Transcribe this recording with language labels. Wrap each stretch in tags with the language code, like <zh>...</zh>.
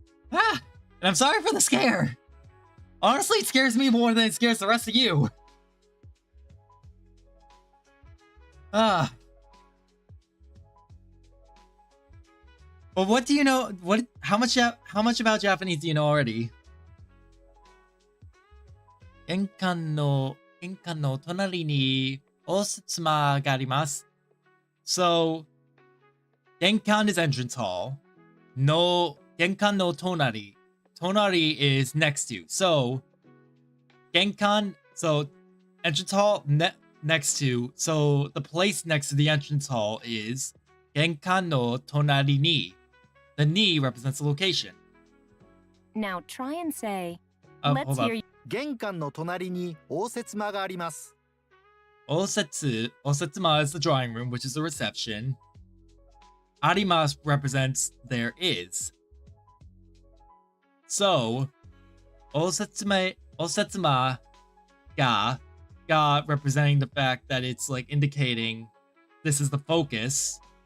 <en>And I'm sorry for the scare. Honestly, it scares me more than it scares the rest of you. But what do you know? How much about Japanese do you know already?</en> <ja>玄関の隣に応接間があります。</ja> <en>So, 玄関 is entrance hall. No, 玄関の隣.Tonari is next to. So, 玄関, so entrance hall next to. So, the place next to the entrance hall is 玄関の隣に. The ni represents the location. Now try and say, hold let's up. hear you.</en> <ja>玄関の隣に応接間があります。</ja> <en>Osetsuma is the drawing room, which is the reception. Arimasu represents there is. So, Osetsuma ga representing the fact that it's like indicating this is the focus.</en>